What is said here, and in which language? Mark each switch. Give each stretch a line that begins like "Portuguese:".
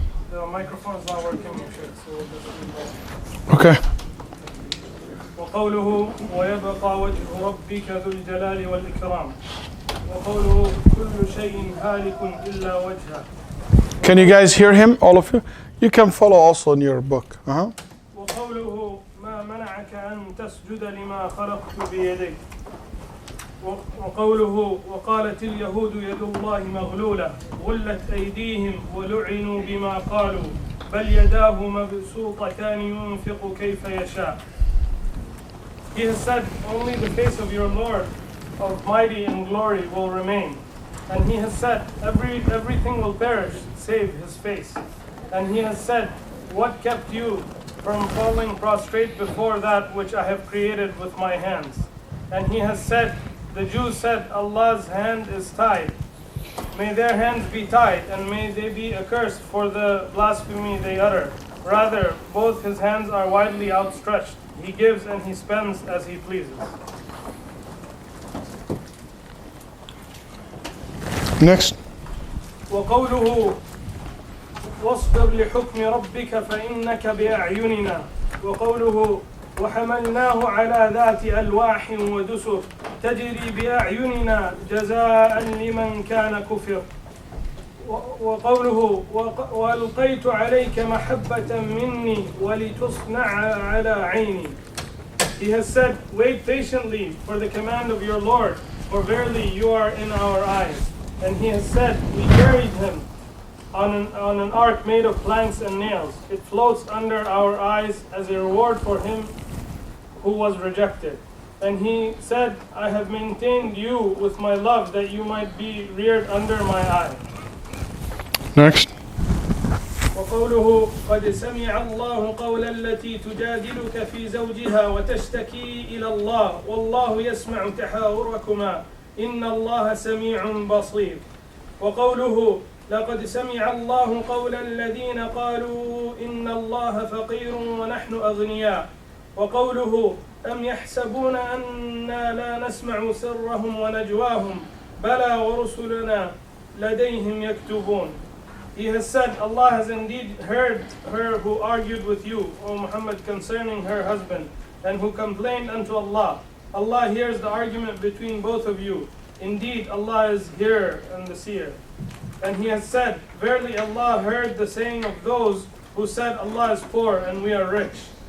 English: The microphone's not working. So we'll just Okay.
Arabic: وقوله ويبقى وجه ربك ذو الجلال والإكرام وقوله كل شيء هالك إلا وجهه.
English: Can you guys hear him, all of you? You can follow also in your book.
Arabic: وقوله ما منعك أن تسجد لما خلقت بيديك وقوله وقالت اليهود يد الله مغلولة غلت أيديهم ولعنوا بما قالوا بل يداه مبسوطتان ينفق كيف يشاء.
English: He has said, only the face of your Lord of mighty and glory will remain. And he has said, everything will perish save his face. And he has said, what kept you from falling prostrate before that which I have created with my hands? And he has said, the Jews said, Allah's hand is tied. May their hands be tied, and may they be accursed for the blasphemy they utter. Rather, both his hands are widely outstretched. He gives and he spends as he pleases. Next.
Arabic: وقوله واصبر لحكم ربك فإنك بأعيننا وقوله وحملناه على ذات ألواح ودسر تجري بأعيننا جزاء لمن كان كفر وقوله وألقيت عليك محبة مني ولتصنع على عيني.
English: He has said, wait patiently for the command of your Lord, for verily you are in our eyes. And he has said, we carried him on an ark made of planks and nails. It floats under our eyes as a reward for him who was rejected. And he said, I have maintained you with my love that you might be reared under my eye. Next.
Arabic: وقوله قد سمع الله قول التي تجادلك في زوجها وتشتكي إلى الله والله يسمع تحاوركما إن الله سميع بصير. وقوله لقد سمع الله قول الذين قالوا إن الله فقير ونحن أغنياء. وقوله أم يحسبون أنا لا نسمع سرهم ونجواهم بلى ورسلنا لديهم يكتبون.
English: He has said, Allah has indeed heard her who argued with you, O Muhammad, concerning her husband, and who complained unto Allah. Allah hears the argument between both of you. Indeed, Allah is hearer and the seer. And he has said, verily Allah heard the saying of those who said, Allah is poor and we are rich.